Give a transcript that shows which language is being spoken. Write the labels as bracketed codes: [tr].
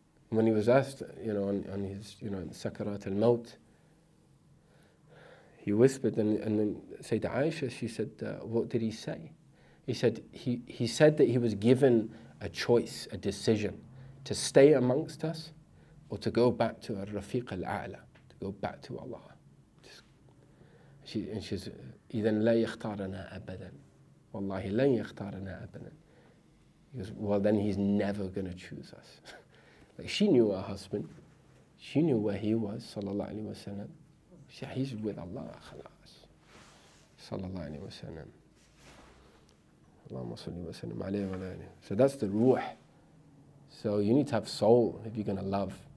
[en] When he was asked, on his, in Sakarat al-Maut, he whispered, and then Sayyidah Aisha, she said, what did he say? He said, he said that he was given a choice, a decision, to stay amongst us or to go back to Rafiq al-A'la, to go back to Allah. And she said, [ar] إِذَنْ لَا يَخْتَارَنَا أَبَدًا. Wallahi, لَن يَخْتَارَنَا أَبَدًا. [en] He goes, well, then he's never going to choose us. Like, she knew her husband. She knew where he was, sallallahu alayhi wa sallam. She said, he's with Allah, khalas. Sallallahu alayhi wa sallam. [ar] Allahumma salli wa sallam alayhi wa alayhi. [en] So that's the ruh. So you need to have soul if you're going to love.